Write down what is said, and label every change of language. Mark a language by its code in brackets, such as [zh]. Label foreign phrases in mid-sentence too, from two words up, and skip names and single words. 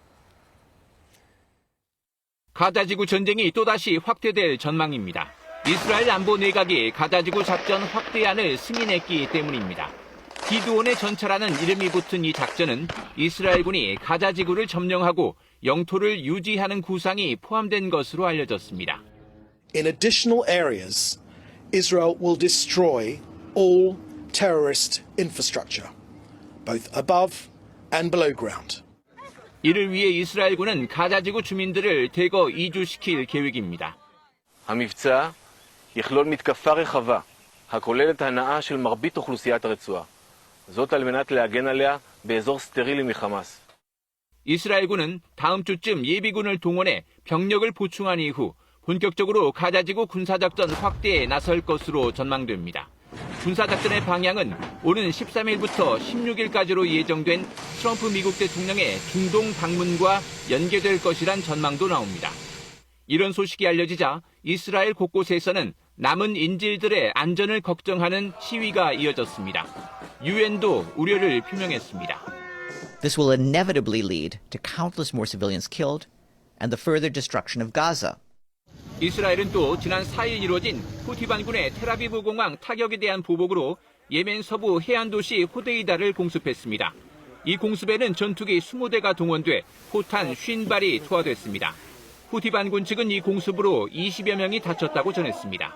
[ko] 가자지구 전쟁이 또다시 확대될 전망입니다. 이스라엘 안보 내각이 가자지구 작전 확대안을 승인했기 때문입니다. 기드온의 전차라는 이름이 붙은 이 작전은 이스라엘군이 가자지구를 점령하고 영토를 유지하는 구상이 포함된 것으로 알려졌습니다. [en] In additional areas, Israel will destroy all terrorist infrastructure, both above and below ground. [ko] 이를 위해 이스라엘군은 가자지구 주민들을 대거 이주시킬 계획입니다. [he] המבצע יכלול מתקפה רחבה, הכוללת הנאה של מרבית אוכלוסיית הרצועה. זאת על מנת להגן עליה באזור סטרילי מחמאס. [ko] 이스라엘군은 다음 주쯤 예비군을 동원해 병력을 보충한 이후 본격적으로 가자지구 군사작전 확대에 나설 것으로 전망됩니다. 군사작전의 방향은 오는 13일부터 16일까지로 예정된 트럼프 미국 대통령의 중동 방문과 연계될 것이란 전망도 나옵니다. 이런 소식이 알려지자 이스라엘 곳곳에서는 남은 인질들의 안전을 걱정하는 시위가 이어졌습니다. 유엔도 우려를 표명했습니다. [en] This will inevitably lead to countless more civilians killed and the further destruction of Gaza. [ko] 이스라엘은 또 지난 4일 이루어진 후티 반군의 텔아비브 공항 타격에 대한 보복으로 예멘 서부 해안 도시 호데이다를 공습했습니다. 이 공습에는 전투기 20대가 동원돼 포탄 50발이 투하됐습니다. 후티 반군 측은 이 공습으로 20여 명이 다쳤다고 전했습니다.